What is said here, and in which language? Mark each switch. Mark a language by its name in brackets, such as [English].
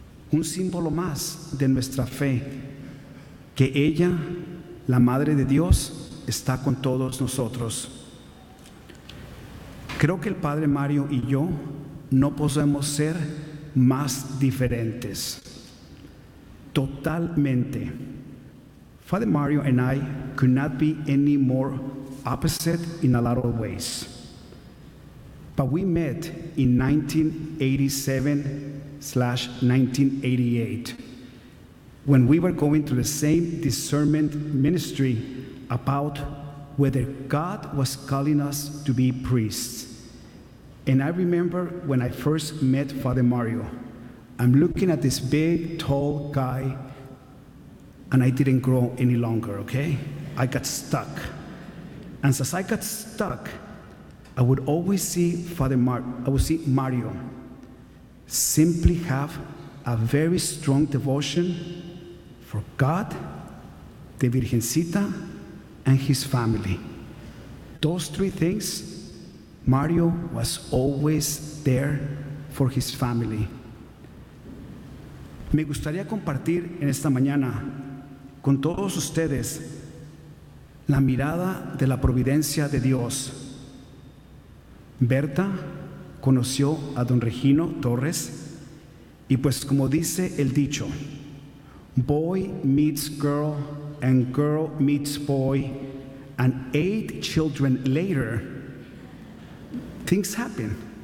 [Spanish] Un símbolo más de nuestra fe, que ella, la Madre de Dios, está con todos nosotros. Creo que el padre Mario y yo no podemos ser más diferentes. Totalmente. [English] Father Mario and I could not be any more opposite in a lot of ways. But we met in 1987/1988 when we were going through the same discernment ministry about whether God was calling us to be priests. And I remember when I first met Father Mario, I'm looking at this big, tall guy, and I didn't grow any longer, okay? I got stuck. And since I got stuck, I would always see Mario simply have a very strong devotion for God, the Virgencita, and his family. Those three things, Mario was always there for his family. [Spanish] Me gustaría compartir en esta mañana con todos ustedes la mirada de la providencia de Dios. Berta conoció a don Regino Torres y pues como dice el dicho, [English] boy meets girl and girl meets boy, and 8 children later, things happen.